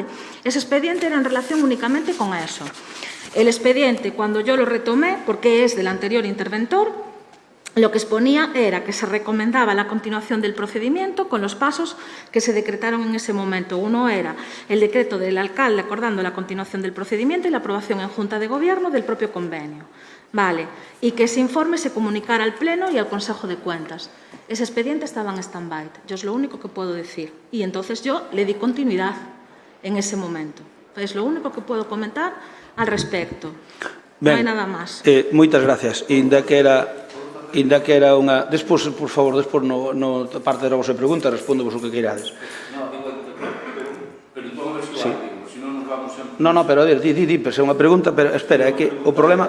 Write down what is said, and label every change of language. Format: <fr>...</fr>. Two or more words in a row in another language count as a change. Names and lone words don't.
<es>Ese expediente era en relación únicamente con eso. El expediente, cuando yo lo retomé, porque es del anterior interventor, lo que exponía era que se recomendaba la continuación del procedimiento con los pasos que se decretaron en ese momento. Uno era el decreto del alcalde acordando la continuación del procedimiento y la aprobación en Junta de Gobierno del propio convenio. Vale, y que ese informe se comunicara al Pleno y al Consejo de Cuentas. Ese expediente estaba en stand-by, yo es lo único que puedo decir. Y entonces yo le di continuidad en ese momento. Es lo único que puedo comentar al respecto.</es> <gl>Non hai nada máis. Moitas gracias. Inda que era unha... Despois, por favor, despois no parte da vosa pregunta respondo vos o que queirades. Sí. No, pero a ver, di, é unha pregunta, pero espera, é que o problema...</gl>